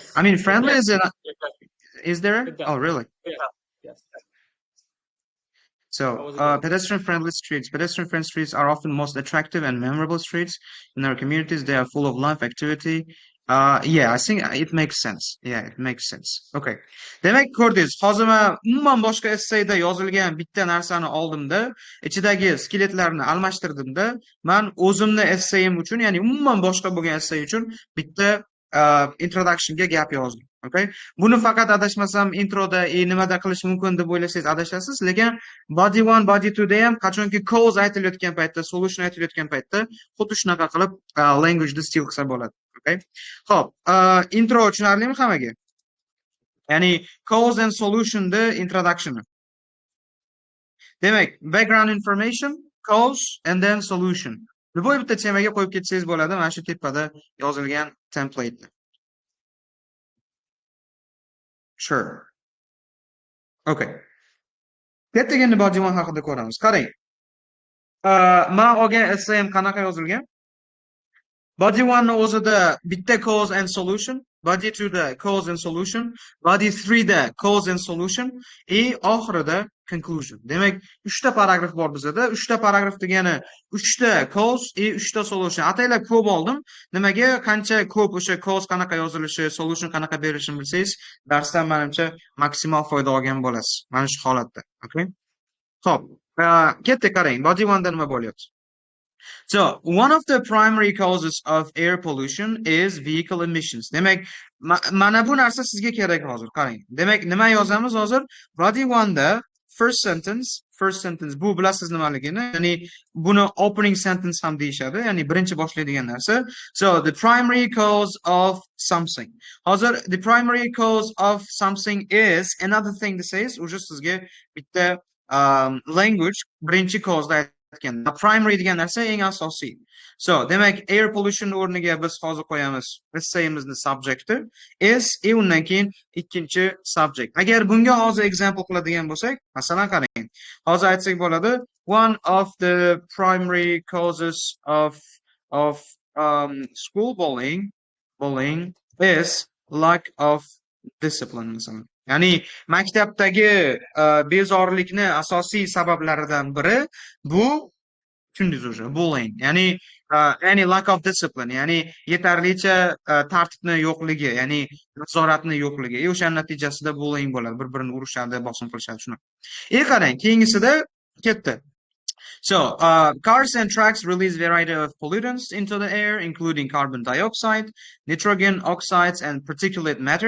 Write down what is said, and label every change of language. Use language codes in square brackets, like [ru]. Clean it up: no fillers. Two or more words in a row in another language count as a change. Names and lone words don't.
[en] I mean, friendly is there? Oh, really? Yes. So, pedestrian-friendly streets. Pedestrian-friendly streets are often most attractive and memorable streets in our communities. They are full of life, activity, Yeah, I think it makes sense. Yeah, it makes sense. Okay. [uz] Demak, ko'rdingiz, hozir men umuman boshqa essayda yozilgan bitta narsani oldimda, ichidagi skeletlarni almashtirdimda, men o'zimni essayim uchun, ya'ni umuman boshqa bo'lgan essay uchun bitta introductionga gap yozdim. Okay? Buni faqat adashmasam introda nimada qilish mumkin deb o'ylasangiz adashasiz, lekin body 1, body 2 da ham qachonki cause aytilayotgan paytda, solution aytilayotgan paytda xuddi shunaqa qilib language stil qilsa bo'ladi. Okay? Xo'p, intro tushunarlimi hammaga? [en] Ya'ni cause and solution the introduction. Demak, background information, cause and then solution. [uz] Любой bitta temaga qo'yib ketsangiz bo'ladi, mana shu tepada yozilgan template. [en] Sure. Okay. [uz] Ertaga body 1 haqida ko'ramiz. Qarang. Men olgan essayim qanaqa yozilgan? Body 1 ni o'zida bitta [en] cause and solution, [uz] body 2 da [en] cause and solution, [uz] body 3 da [en] cause and solution, [uz] oxirida conclusion. Demak, 3 ta paragraf bor bizda. 3 ta paragraf degani 3 ta cause, 3 ta solution. Ataylab ko'p oldim. Nimaga? Qancha ko'p o'sha cause qanaqa yozilishi, solution qanaqa berishini bilsangiz, darsdan menimcha maksimal foyda olgan bo'lasiz. Mana shu holatda. Okay? Xo'p, ketdik qarang. Body 1 da nima bo'lyapti? [en] So, one of the primary causes of air pollution is vehicle emissions. [uz] Demak, mana bu narsa sizga kerak hozir. Qarang. Demak, nima yozamiz hozir? Body 1 da [en] first sentence [uz] bu bilasiz nimaligini, ya'ni buni [en] opening sentence [uz] ham deyishadi, ya'ni birinchi boshlaydigan narsa. [en] So, the primary cause of something. Hozir the primary cause of something is another thing that says, [uz] o'sha sizga bitta language birinchi cause da primary degan narsa eng asosiy. So, demak, [en] air pollution [uz] o'rniga biz hozir qo'yamiz essayimizni subject'i is, undan keyin ikkinchi subject. Agar bunga hozir example qiladigan bo'lsak, masalan qarang. Hozir aytsak bo'ladi, [en] one of the primary causes of school bullying is lack of discipline masalan. [uz] Ya'ni maktabdagi bezorilikni asosiy sabablaridan biri bu tushundingiz o'sha bullying. [en] Ya'ni any lack of discipline, [uz] ya'ni yetarlicha tartibni yo'qligi, ya'ni nazoratni yo'qligi. O'shaning natijasida bullying bo'ladi. Bir-birini urishadi, bosim qilishadi shuni. Qarang, keyingisida ketdi. [en] So, cars and trucks release variety of pollutants into the air, including carbon dioxide, nitrogen oxides, and particulate matter.